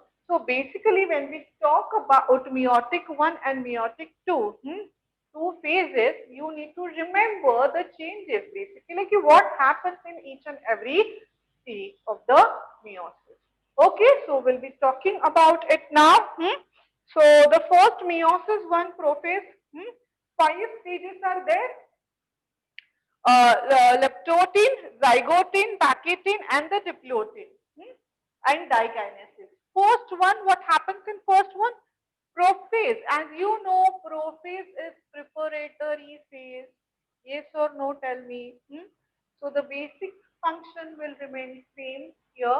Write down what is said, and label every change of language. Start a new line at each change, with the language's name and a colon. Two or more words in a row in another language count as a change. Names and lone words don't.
English: So basically, when we talk about meiotic 1 and meiotic 2, two phases, you need to remember the changes. Basically, like what happens in each and every stage of the meiosis. Okay, so we'll be talking about it now. So the first meiosis 1 prophase, 5 stages are there. Leptotin, zygotin, paquitin, and the diplotin. and dikinesis. First one, what happens in first one? Prophase. As you know, prophase is preparatory phase. Yes or no? Tell me. So the basic function will remain same here.